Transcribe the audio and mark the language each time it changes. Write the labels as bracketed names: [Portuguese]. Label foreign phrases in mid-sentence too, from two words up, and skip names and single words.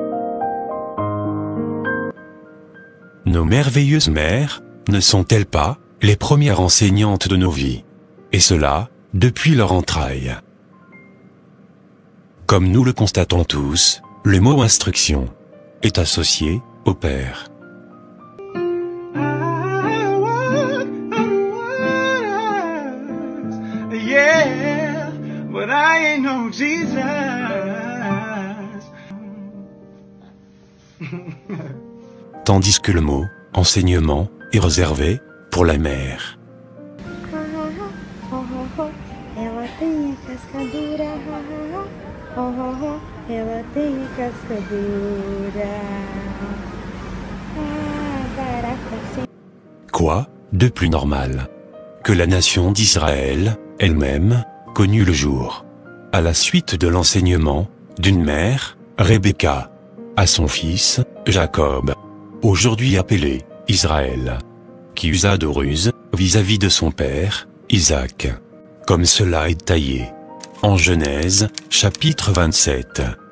[French] Nos merveilleuses mères ne sont-elles pas les premières enseignantes de nos vies? Et cela, depuis leur entraille. Comme nous le constatons tous, le mot instruction est associé au père. [English] Yeah, but I ain't no Jesus. [French] Tandis que le mot enseignement est réservé pour la mère. [Portuguese] Ela tem a casca dura, ela tem a casca dura. [French] Quoi de plus normal que la nation d'Israël elle-même connut le jour, à la suite de l'enseignement d'une mère, Rebecca, à son fils, Jacob, aujourd'hui appelé Israël, qui usa de ruse vis-à-vis de son père, Isaac, comme cela est taillé en Genèse, chapitre 27.